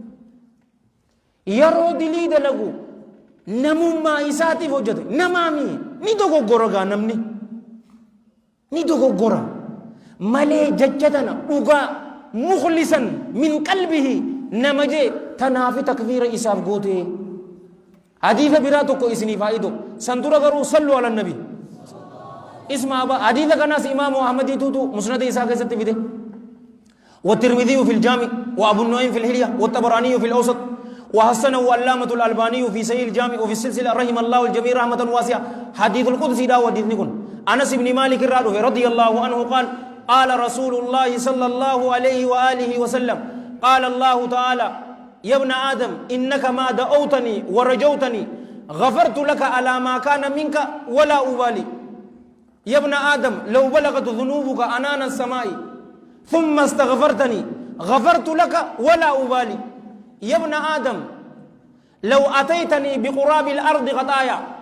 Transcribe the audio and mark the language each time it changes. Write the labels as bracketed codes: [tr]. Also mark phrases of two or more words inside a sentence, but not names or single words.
[om] yeroo dilii dalagu namummaa isaatiif hojjete namaami ni dogoggora gaa namni ni dogoggora malee jecha tana dhugaa [ar] مخلصا من قلبه [om] nama jee tanaafi takfiira isaaf goote hadiisa biraa tokko isinii faayido san dura garuu [ar] صلوا على النبي [om] isma aba hadiisa kanaas imaamu ahmadii tuutu musnada isaa keessatti fide [ar] والترمذي في الجامع وابو النعيم في الحلية والطبراني في الاوسط وحسنه علامة الألباني في سهيل الجامع وفي السلسلة رحم الله الجميع رحمة واسعة حديث القدس دا وديث نكون أنس بن مالك الرادو رضي الله عنه قال قال رسول الله صلى الله عليه وآله وسلم قال الله تعالى يا ابن آدم إنك ما دعوتني ورجوتني غفرت لك على ما كان منك ولا أبالي يا ابن آدم لو بلغت ذنوبك أنان السماء ثم استغفرتني غفرت لك ولا أبالي يا ابن آدم لو أتيتني بقراب الأرض خطايا